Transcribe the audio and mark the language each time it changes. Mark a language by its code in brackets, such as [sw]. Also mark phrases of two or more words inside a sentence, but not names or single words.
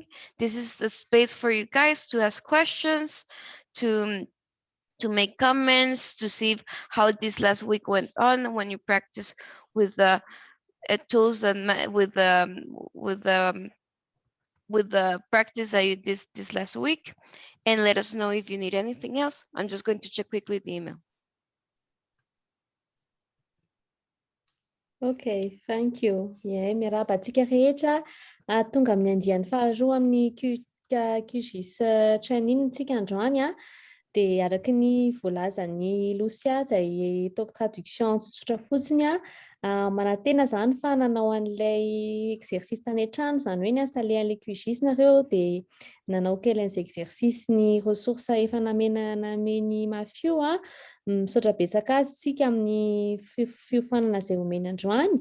[en] This is the space for you guys to ask questions, to make comments, to see how this last week went on when you practice with the tools that with the practice that you did this last week, and let us know if you need anything else. I'm just going to check quickly the email. okay, thank you. Yeah, [mg] miarahaba antsika rehetra tonga amin'ny andiany faharoa amin'ny QGIS training antsika androany dia araky ny voalazan'ny Lucia izay ataoko traduction tsotsotra fotsiny manantena zany fa nanao an'ilay exercice tany an-trano zany hoe niinstaller an'ilay QGIS nareo dia nanao kely an'izay exercice ny ressources efa nameny mafio misaotra betsaka azy tsika amin'ny fiofanana izay omeny androany.